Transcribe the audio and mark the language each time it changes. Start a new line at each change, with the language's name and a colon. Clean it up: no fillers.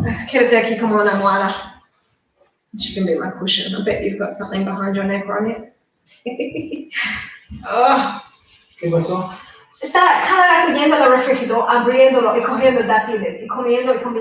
Spanish: Quédate aquí como una almohada.
English: She can be my cushion. I bet you've got something behind your neck, Ronnie. Oh.
Spanish: ¿Qué pasó? Está cada rato yendo al refrigerador, abriéndolo y cogiendo dátiles y comiendo.